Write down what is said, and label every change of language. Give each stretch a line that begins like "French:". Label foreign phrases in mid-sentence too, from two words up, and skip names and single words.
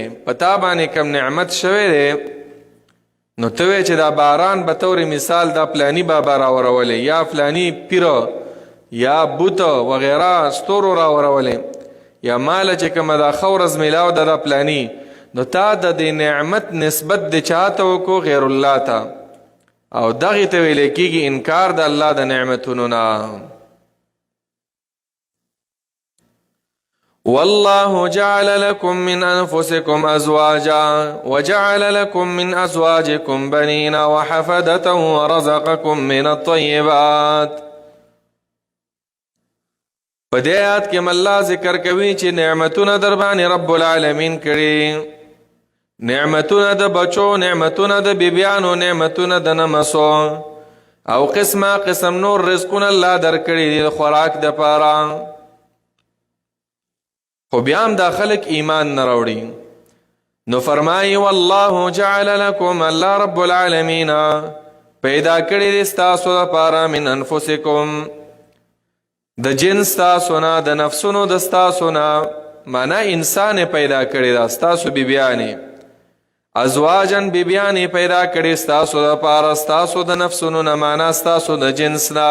Pashto: پتا باندې کم نعمت شوی دی نو ته وی چې دا باران به طور مثال دا پلانی بابا راورولی، یا فلانی پیر یا بوت وغیره ستورو راورولی، یا مال چې کومه دا خورز میلاو دا پلانی، نو تا د دې نعمت نسبت د چاته وکړو؟ غیر الله ته. او دغه ته ویل کېږي انکار د الله د نعمتونو نه.
Arabic: والله جعل لكم من أنفسكم أزواجا وجعل لكم من أزواجكم بنين وحفدة ورزقكم من الطيبات.
Pashto: په دې آیات کې الله ذکر کوي چې نعمتونه در باندې
Arabic: رب العالمین
Pashto: کړي، نعمتونه د بچو، نعمتونه د بیبیانو، نعمتونه د نمسو، او قسمه قسم نور رزقونه الله در کړي د خوراک د پاره. خو بیا هم دا خلق ایمان نه راوړي. نو فرمایي
Arabic: والله جعل لكم،
Pashto: الله
Arabic: رب العالمین
Pashto: پیدا کړي دي ستاسو لپاره
Arabic: من انفسکم،
Pashto: د جنس تاسو نه، د نفسونو د ستاسو نه، معنا انسان پیدا کړي دا ستاسو بیبیانې، ازواجن بیبیانې پیدا کړي ستاسو لپاره ستاسو د نفسونو نه، معنا ستاسو د جنس نه.